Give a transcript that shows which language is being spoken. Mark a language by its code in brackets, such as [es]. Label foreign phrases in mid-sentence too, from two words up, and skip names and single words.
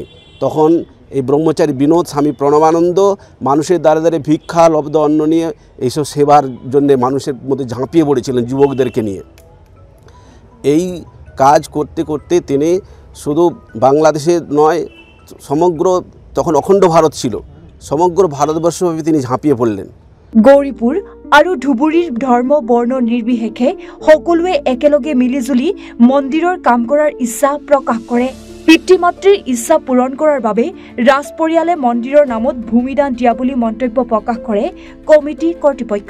[bn] তখন এই ব্রহ্মচারী বিনোদ স্বামী প্রণবানন্দ মানুষের দ্বারে দ্বারে ভিক্ষা লব্ধ অন্ন নিয়ে এইসব সেবার জন্যে মানুষের মধ্যে ঝাঁপিয়ে পড়েছিলেন যুবকদেরকে নিয়ে। এই কাজ করতে করতে তিনি শুধু বাংলাদেশে নয়, সমগ্র তখন অখণ্ড ভারত ছিল, সমগ্র ভারতবর্ষব্যাপী তিনি ঝাঁপিয়ে পড়লেন। [as] গৌৰীপুৰ আৰু ধুবুৰীৰ ধৰ্ম বৰ্ণ নিৰ্বিশেষে সকলোৱে একেলগে মিলিজুলি মন্দিৰৰ কাম কৰাৰ ইচ্ছা প্ৰকাশ কৰে। পিতৃ মাতৃৰ ইচ্ছা পূৰণ কৰাৰ বাবে ৰাজ পৰিয়ালে মন্দিৰৰ নামত ভূমিদান দিয়া বুলি মন্তব্য প্ৰকাশ কৰে কমিটি কৰ্তৃপক্ষই।